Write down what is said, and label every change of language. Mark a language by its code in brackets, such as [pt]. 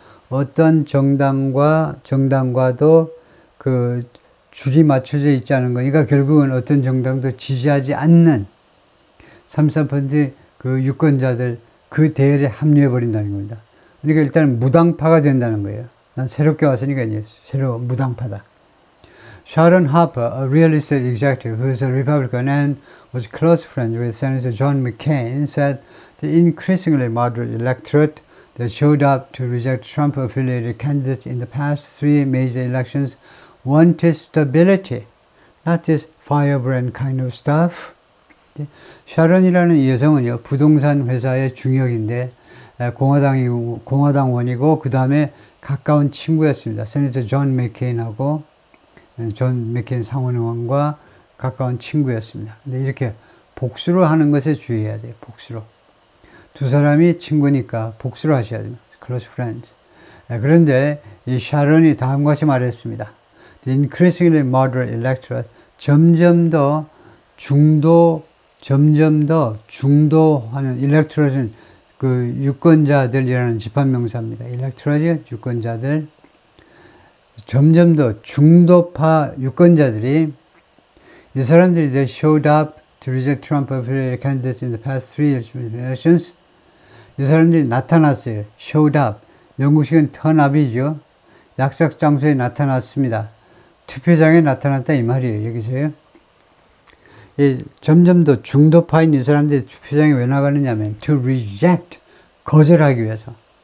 [ko] 어떤 정당과도 그 줄이 맞춰져 있지 않은 거니까 결국은 어떤 정당도 지지하지 않는 34% 그 유권자들 그 대열에 합류해 버린다는 겁니다. 그러니까 일단 무당파가 된다는 거예요. 난 새롭게 왔으니까 이제 새로 무당파다. [en] Sharon Harper, a real estate executive who is a Republican and was close friends with Senator John McCain, said the increasingly moderate electorate that showed up to reject Trump-affiliated candidates in the past three major elections wanted stability, not this firebrand kind of stuff. [ko] 샤론이라는 이 여성은요, 부동산 회사의 중역인데 공화당원이고 그 다음에 가까운 친구였습니다. 세네터 존 맥케인하고 존 맥케인 상원의원과 가까운 친구였습니다. 근데 이렇게 복수로 하는 것에 주의해야 돼요. 복수로. 두 사람이 친구니까 복수로 하셔야 됩니다. [en] Close friends. [ko] 그런데 이 샤론이 다음과 같이 말했습니다. [en] The increasingly moderate electorate, [ko] 점점 더 중도하는 electorate는 그 유권자들이라는 집합명사입니다. electorate, 유권자들. 점점 더 중도파 유권자들이 이 사람들이 [en] they showed up to reject Trump-affiliated candidates in the past three elections. [ko] 이 사람들이 나타났어요. showed up. 영국식은 turn up이죠. 약속 장소에 나타났습니다. 투표장에 나타났다 이 말이에요. 여기서요. 점점 더 중도파인 이 사람들이 투표장에 왜 나가느냐면 [en] to reject, [ko] 거절하기 위해서.